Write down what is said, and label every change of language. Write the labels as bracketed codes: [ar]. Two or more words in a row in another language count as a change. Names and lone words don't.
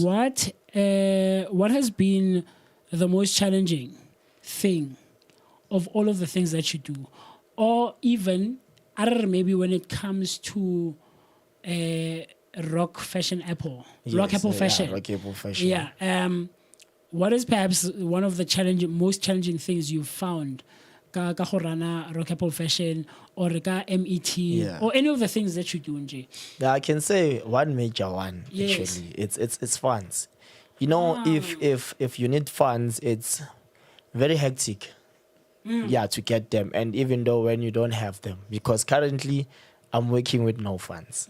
[en] what has been the most challenging thing of all of the things that you do, or even I don't know, maybe when it comes to rock fashion Apple, rock Apple fashion, Rock Apple fashion. yeah. What is perhaps one of the most challenging things you've found? [tn] Ka go rana [en] rock Apple fashion or ka MET or any of the things that you do, Nje? Yeah, I can say one major one. Yes. Actually, it's funds. You know, if you need funds, it's very hectic. Yeah, to get them, and even though when you don't have them, because currently I'm working with no funds.